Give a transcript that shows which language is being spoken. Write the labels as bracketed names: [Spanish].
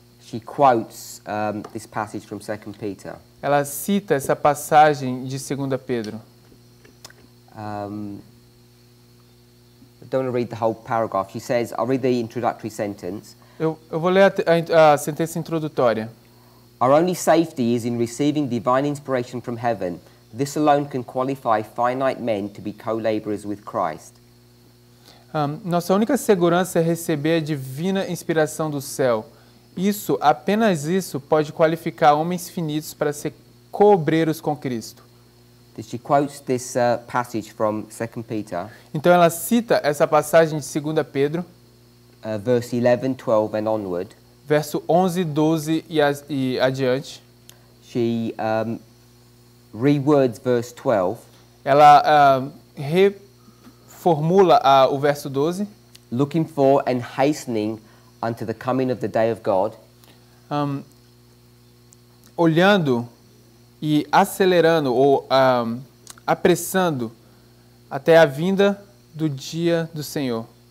[English] she quotes this passage from 2 Peter. [Portuguese] ela cita essa passagem de 2 Pedro. [English] I don't want to read the whole paragraph. She says, I'll read the introductory sentence. [Portuguese] Eu vou ler a sentença introdutória. [English] Our only safety is in receiving divine inspiration from heaven. This alone can qualify finite men to be co-laborers with Christ. [Portuguese] Nossa única segurança é receber a divina inspiração do céu. Apenas isso pode qualificar homens finitos para ser co-obreiros com Cristo. [English] She quotes this passage from 2 Peter, [Portuguese] Então ela cita essa passagem de 2 Pedro, [English] verse 11, 12 and onward. [Portuguese] verso 11, 12 e adiante. [English] She rewords verse 12, [Portuguese] Ela reformula o verso 12. [English] looking for and hastening unto the coming of the day of God, [Portuguese] Olhando e acelerando ou apressando até a vinda do dia do Senhor.